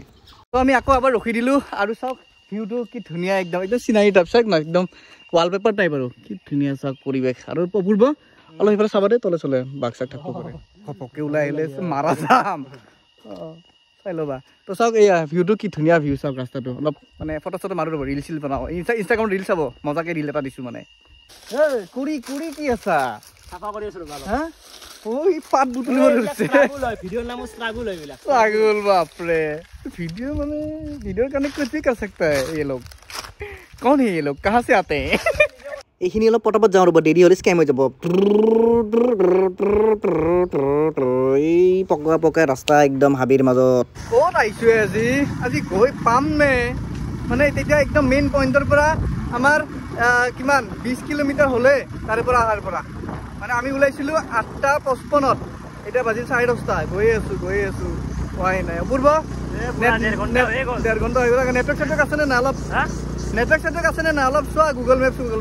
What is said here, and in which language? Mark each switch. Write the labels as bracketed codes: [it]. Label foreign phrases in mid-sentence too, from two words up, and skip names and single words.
[as] তো আমি আকৌ এবাৰ ৰখি দিলোঁ আৰু চাওক ভিউটো কি ধুনীয়া একদম চিনাৰী টাইপ চাওক ন একদম ৱালপেপাৰ টাইপ আৰু কি ধুনীয়া চাওক পৰিৱেশ আৰু পূৰ্ব অলপ সেইফালে চাবা দেই তলে চলে বাঘ চাক থাকিব পাৰে ঘপককৈ ওলাই আহিলে মাৰা যাম চাই ল'বা তো চাওক এয়া ভিউটো কি ধুনীয়া ভিউ চাওক ৰাস্তাটো অলপ মানে ফটো চটো মাৰো ৰ'ব ৰিল চিল বনাওঁ ইনষ্টাগ্ৰামত ৰিল চাব মজাকৈ ৰিল এটা দিছোঁ মানে কুৰি কি আছা চাফা কৰি আছোঁ হা ওই পাত বুটলিব ধৰিছে ভিডিঅ'ৰ নাম স্ট্ৰাগল হয় এইবিলাক স্ট্ৰাগল বাপৰে ভিডিঅ' মানে ভিডিঅ'ৰ কাৰণে [hi] कुछ भी कर सकता है ये लोग कौन है ये लोग कहाँ से आते हैं [as] এইখিনি অলপ পটাপট যাওঁ ৰ'ব দেৰি হ'লে স্কেম হৈ যাব এই পকা ৰাস্তা একদম হাবিৰ মাজত ক'ত আহিছোঁ আজি গৈ পাম নে মানে তেতিয়া একদম মেইন পইণ্টৰ পৰা আমাৰ কিমান 20 কিলোমিটাৰ হ'লে তাৰে পৰা অহাৰ পৰা মানে আমি ওলাইছিলোঁ 8:55 এতিয়া বাজিল 10:30 গৈ আছোঁ হোৱাই নাই অপূৰ্ব ডেৰ ঘণ্টা হৈ গ'ল নেটৱৰ্ক চেটৱৰ্ক আছেনে নাই অলপ নেটৱৰ্ক চেটৱৰ্ক আছেনে নাই অলপ চোৱা গুগল মেপ